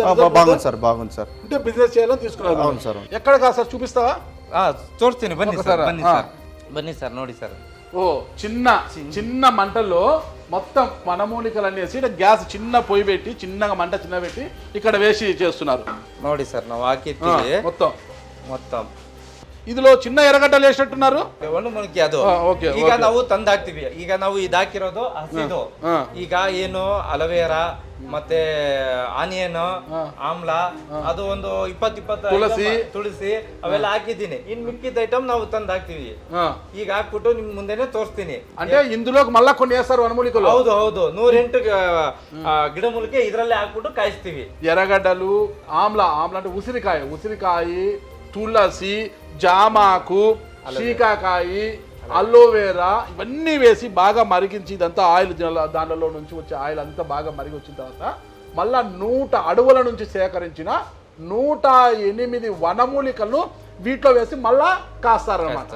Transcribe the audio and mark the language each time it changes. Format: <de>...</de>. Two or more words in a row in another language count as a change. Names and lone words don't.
<te>సార్. అంటే బిజినెస్ చేయాలని తీసుకున్నారు. అవును సార్. ఎక్కడ కాదు సార్, చూపిస్తావా? చూస్తాను, బన్నీ సార్ ನೋಡಿ సార్. ఓ చిన్న మంటల్లో మొత్తం వనమూలికలు అనేసి గ్యాస్ చిన్న పొయ్యి పెట్టి చిన్నగా మంట చిన్న పెట్టి ఇక్కడ వేసి చేస్తున్నారు.</te> <kn>ನೋಡಿ సార్, ನಾವು ಹಾಕಿರ್ತೀವಿ</kn> <te>మొత్తం. ಇದ್ರಲ್ಲಿ చిన్న ఎర్రగడ్డలు ఎష్టున్నారు</te> <kn>ಒಂದು ಮೊಳಕೆ ಅದು ಓಕೆ ಈಗ ನಾವು ತಂದು ಹಾಕ್ತಿವಿ. ಈಗ ನಾವು ಇದಾಕಿರೋದು ಹಸಿದು. ಈಗ ಏನು ಅಲೋವೆರಾ ಮತ್ತೆ ಆನಿಯನ್ ಆಮ್ಲ ಅದು ಒಂದು 20 ತುಳಸಿ ಅವೆಲ್ಲ ಹಾಕಿದ್ದೀನಿ. ಇನ್ ಮಿಕ್ಕಿದ ಐಟಮ್ ನಾವು ತಂದು ಹಾಕ್ತಿವಿ. ಈಗ ಹಾಕ್ಬಿಟ್ಟು ನಿಮ್ ಮುಂದೆನೆ ತೋರಿಸ್ತೀನಿ.</kn> <te>అంటే ఇందులోకి మళ్ళా కొన్ని వేస్తారు వనమూలికలు.</te> <kn>ಹೌದು ಹೌದು 108 ಗಿಡಮೂಲಿಕೆ ಇದ್ರಲ್ಲೇ ಹಾಕ್ಬಿಟ್ಟು ಕಾಯಿಸ್ತೀವಿ.</kn> <te>ఎర్రగడ్డలు ఆమ్ల అంటే ఉసిరికాయ తులసి జామాకు శీకాకాయ అలోవేరా ఇవన్నీ వేసి బాగా మరిగించి ఇదంతా ఆయిల్ దానిలో నుంచి వచ్చే ఆయిల్ అంతా బాగా మరిగి వచ్చిన తర్వాత మళ్ళా 100 అడవుల నుంచి సేకరించిన 108 వనమూలికలను వీటిలో వేసి మళ్ళా కాస్తారు అన్నమాట.</te>